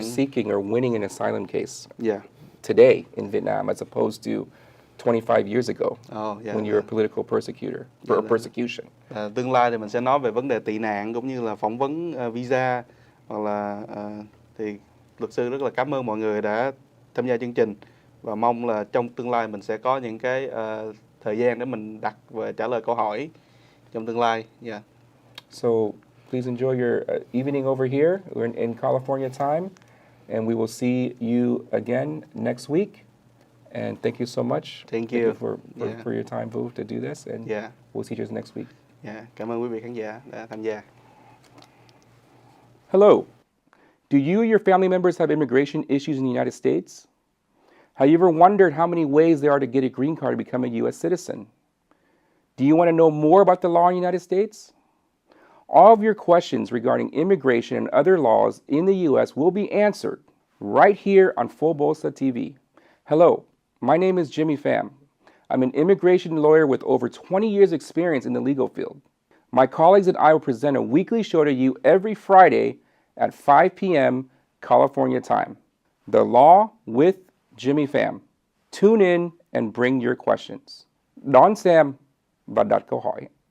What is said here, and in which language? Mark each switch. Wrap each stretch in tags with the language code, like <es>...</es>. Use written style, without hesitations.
<en>of seeking or winning an asylum case. Yeah. today in Vietnam as opposed to 25 years ago</en> <vi>Dạ,</vi> <en>when you were a political persecutor or persecution?</en> <vi>Tương lai thì mình sẽ nói về vấn đề tị nạn cũng như là phỏng vấn visa, hoặc là thì luật sư rất là cảm ơn mọi người đã tham gia chương trình, và mong là trong tương lai mình sẽ có những cái thời gian để mình đặt và trả lời câu hỏi trong tương lai.</vi> <en>Yeah. So please enjoy your evening over here. We're in California time, and we will see you again next week. And thank you so much. Thank you. For your time, Vu, to do this. And we'll see you next week.</en> <vi>Cảm ơn quý vị khán giả đã tham gia.</vi> <en>Hello. Do you or your family members have immigration issues in the United States? Have you ever wondered how many ways there are to get a green card to become a U.S. citizen? Do you want to know more about the law in the United States? All of your questions regarding immigration and other laws in the U.S. will be answered right here on PhoBolsaTV. Hello, my name is Pham. I'm an immigration lawyer with over 20 years experience in the legal field. My colleagues and I will present a weekly show to you every Friday at 5 p.m. California time. The Law with Pham. Tune in and bring your questions.</en> <vi>Đón xem và đặt câu hỏi.</vi>